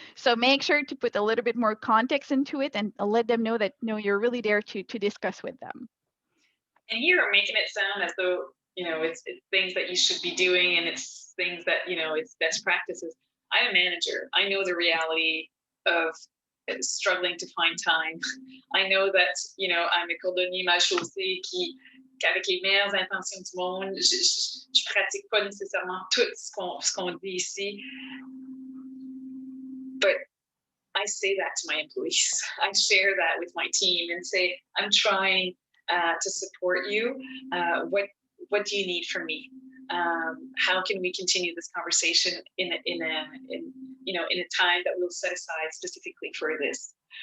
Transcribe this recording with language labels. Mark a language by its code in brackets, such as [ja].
[en] So make sure to put a little bit more context into it and let them know that, you're really there to discuss with them. And you're making it sound as though, it's things that you should be doing and it's things that, it's best practices. I'm a manager. I know the reality of struggling to find time. I know that, I'm a [fr] cordonnier mal chaussé qu'avec les meilleures intentions du monde, je pratique pas nécessairement tout ce qu'on dit ici. [en] But I say that to my employees. I share that with my team and say, I'm trying to support you. What do you need from me? How can we continue this conversation in a time that we'll set aside specifically for this?